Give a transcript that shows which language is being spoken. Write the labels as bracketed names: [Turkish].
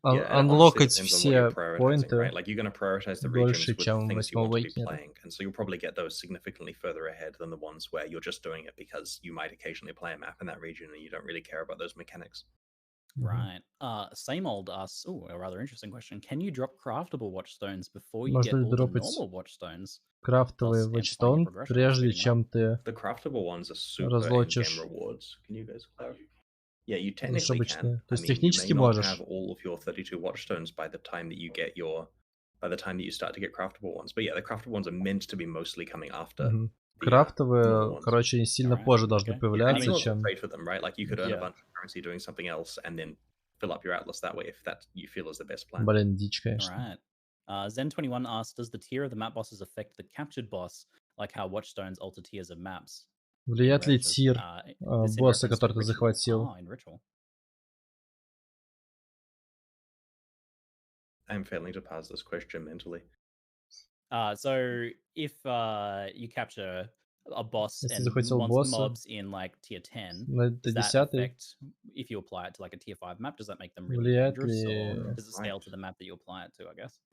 [Russian] Unlockать все поинты [English] right? Like you're going to prioritize the regions with the things you want to be playing, and so you'll probably get those significantly further ahead than the ones where you're just doing it because you might occasionally play a map in that region and you don't really care about those mechanics. Right. Same old asks, a rather interesting question. Can you drop craftable watchstones before you get all the normal watchstones? [Russian] Крафтовый watchstone, прежде чем ты [English] The craftable ones are super in-game rewards. Can you guys clarify? Yeah, you technically can. [Russian] То есть технически [English] you may not [Russian] можешь. [English] have all of your 32 watchstones by the time that you get by the time that you start to get craftable ones. But yeah, the craftable ones are meant to be mostly coming after. [Russian] Крафтовые, короче, не сильно позже должны появляться, чем... [English] Trade for them, right? Like you could earn a bunch of currency doing something else and then fill up your Atlas that way if that you feel is the best plan. [Russian] Блин, дичь, конечно. [English] Right. Zen21 asks, does the tier of the map bosses affect the captured boss, like how watchstones alter tiers of maps? [Russian] Влияет ли тир босса, который ты захватил? [English] I'm failing to parse this question mentally. So if you capture a boss and wants mobs in like tier 10, does that affect if you apply it to like a tier 5 map? Does that make them really dangerous, or does it scale to the map that you apply it to, I guess?